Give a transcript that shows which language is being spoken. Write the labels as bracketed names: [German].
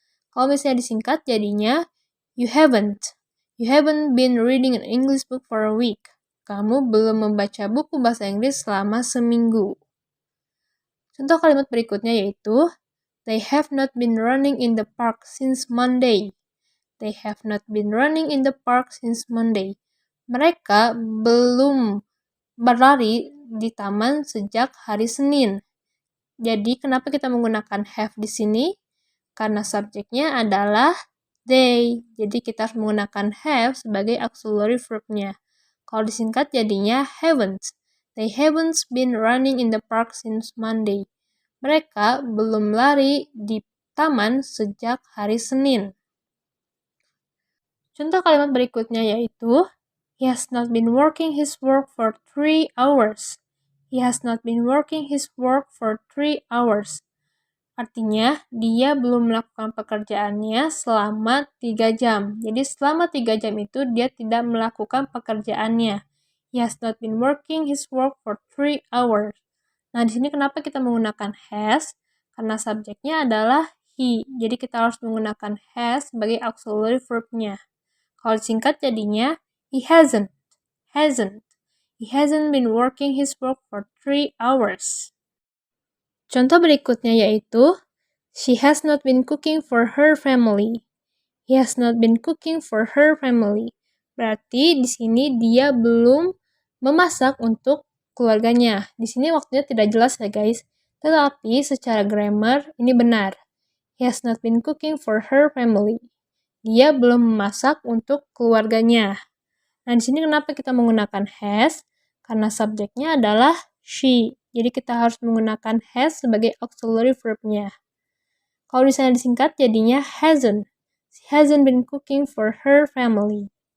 [Indonesian] Kalau misalnya disingkat jadinya [English] you haven't. You haven't been reading an English book for a week. [Indonesian] Kamu belum membaca buku bahasa Inggris selama seminggu. Contoh kalimat berikutnya yaitu [English] they have not been running in the park since Monday. They have not been running in the park since Monday. [Indonesian] Mereka belum berlari di taman sejak hari Senin. Jadi kenapa kita menggunakan have di sini? Karena subjeknya adalah they. Jadi kita harus menggunakan have sebagai auxiliary verb-nya. Kalau disingkat jadinya haven't. [English] They haven't been running in the park since Monday. [Indonesian] Mereka belum lari di taman sejak hari Senin. Contoh kalimat berikutnya yaitu [English] he has not been working his work for 3 hours. He has not been working his work for 3 hours. [Indonesian] Artinya, dia belum melakukan pekerjaannya selama 3 jam. Jadi, selama 3 jam itu dia tidak melakukan pekerjaannya. [English] He has not been working his work for 3 hours. [Indonesian] Nah, di sini kenapa kita menggunakan has? Karena subjeknya adalah he. Jadi, kita harus menggunakan has sebagai auxiliary verb-nya. Kalau disingkat jadinya, [English] he hasn't. He hasn't been working his work for 3 hours. [Indonesian] Contoh berikutnya yaitu, [English] she has not been cooking for her family. He has not been cooking for her family. [Indonesian] Berarti di sini dia belum memasak untuk keluarganya. Di sini waktunya tidak jelas ya guys. Tetapi secara grammar ini benar. [English] He has not been cooking for her family. [Indonesian] Dia belum memasak untuk keluarganya. Nah, di sini kenapa kita menggunakan has? Karena subjeknya adalah she. Jadi kita harus menggunakan has sebagai auxiliary verb-nya. Kalau misalnya disingkat jadinya hasn't. [English] She hasn't been cooking for her family.